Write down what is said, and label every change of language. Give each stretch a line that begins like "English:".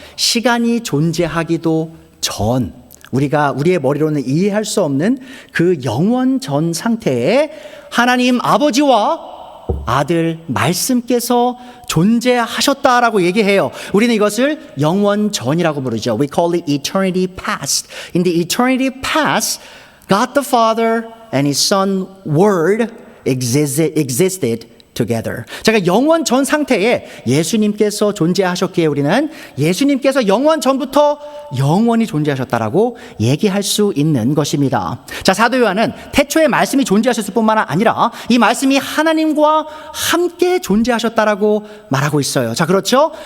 Korean: 시간이 존재하기도 전, 우리가 우리의 머리로는 이해할 수 없는 그 영원 전 상태에 하나님 아버지와 아들 말씀께서 존재하셨다라고 얘기해요. 우리는 이것을 영원 전이라고 부르죠.
English: We call it eternity past. In the eternity past, God the Father and His Son Word existed together.
Korean: 제가 영원 전 상태에 예수님께서 존재하셨기에 우리는 예수님께서 영원 전부터 영원히 존재하셨다라고 얘기할 수 있는 것입니다. 자, 사도 요한은 태초에 말씀이 존재하셨을 뿐만 아니라 이 말씀이 하나님과 함께 존재하셨다라고 말하고 있어요. 자, 그렇죠?